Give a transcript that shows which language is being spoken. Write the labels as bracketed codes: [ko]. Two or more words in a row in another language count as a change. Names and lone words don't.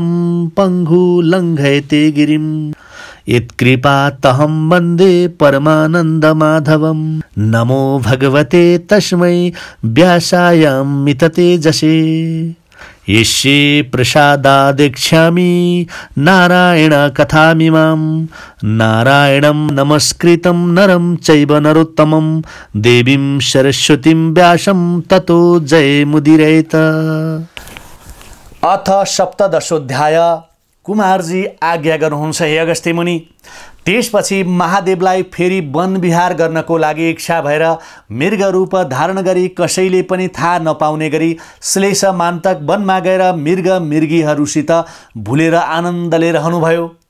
[sa] पङ्गु लङ्घयते गिरिं यत्कृपातहं वन्दे परमानन्दमाधवं नमो भगवते तस्मै व्यासायामिततेजसे यस्ये प्रसादादेक्ष्यामि नारायण कथामिमां नारायणं नमस्कृतं नरं चैव नरोत्तमं देवीं सरस्वतीं व्यासं ततो जयमुदीरयेत। अथ सप्तदशोऽध्याय। [ne] कुमारजी आज्ञा गर्नुहुन्छ हे अगस्त्य मुनि। त्यसपछि महादेवलाई फेरि वन विहार गर्नको लागि इच्छा भएर मृग रूप धारण गरी कसैले पनि थाहा नपाउने गरी श्लेष मान्तक वनमा गएर मृग मृगीहरूसित भुलेर आनन्दले रहनुभयो।